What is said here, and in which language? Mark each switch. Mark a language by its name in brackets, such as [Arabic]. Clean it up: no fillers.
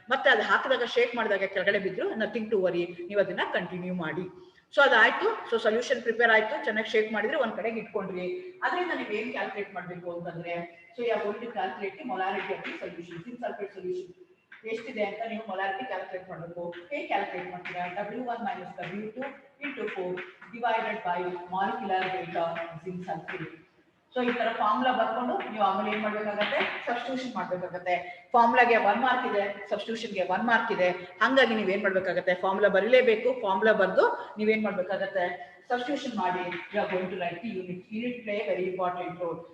[Kannada] ಮತ್ತೆ ಅದು ಹಾಕಿದಾಗ ಶೇಕ್ ಮಾಡಿದಾಗ ಕೆಳಗಡೆ ಬಿದ್ರು ನಥಿಂಗ್ ಟು ವರಿ, ನೀವು ಅದನ್ನ ಕಂಟಿನ್ಯೂ ಮಾಡಿ. ಸೊ ಅದಾಯ್ತು. ಸೊ ಸೊಲ್ಯೂಷನ್ ಪ್ರಿಪೇರ್ ಆಯ್ತು, ಚೆನ್ನಾಗಿ ಶೇಕ್ ಮಾಡಿದ್ರೆ ಒಂದ್ ಕಡೆಗೆ ಇಟ್ಕೊಂಡ್ರಿ. ಅದರಿಂದ ನೀವು ಏನ್ ಕ್ಯಾಲ್ಕುಲೇಟ್ ಮಾಡ್ಬೇಕು ಅಂತಂದ್ರೆ, so [English] You are going to calculate the molarity of the solution. [Kannada] Zinc sulphate solution ಎಷ್ಟಿದೆ ಅಂತ ನೀವು ಮೊಲಾರಿಟಿ ಕ್ಯಾಲ್ಕುಲೇಟ್ ಮಾಡಬೇಕು. ಹೇಗೆ ಕ್ಯಾಲ್ಕುಲೇಟ್ ಮಾಡ್ತೀರಾ, [English] W1 minus W2 into 4 divided by molecular weight of zinc sulfate. [Kannada] So ಈ ತರ ಫಾರ್ಮುಲಾ ಬರ್ಕೊಂಡು ನೀವು ಆಮೇಲೆ ಏನ್ ಮಾಡ್ಬೇಕಾಗತ್ತೆ, ಸಬ್ಸ್ಟಿಟ್ಯೂಷನ್ ಮಾಡ್ಬೇಕಾಗತ್ತೆ. ಫಾರ್ಮುಲಾಗೆ 1 ಮಾರ್ಕ್ ಇದೆ, ಸಬ್ಸ್ಟಿಟ್ಯೂಷನ್ಗೆ 1 ಮಾರ್ಕ್ ಇದೆ. ಹಂಗಾಗಿ ನೀವ್ ಏನ್ ಮಾಡ್ಬೇಕಾಗತ್ತೆ, ಫಾರ್ಮುಲಾ ಬರೀಲೇಬೇಕು. ಫಾರ್ಮುಲಾ ಬರ್ದು ನೀವೇನ್ ಮಾಡ್ಬೇಕಾಗತ್ತೆ, ಸಬ್ಸ್ಟಿಟ್ಯೂಷನ್ ಮಾಡಿ [English] You are going to write the unit play very important role.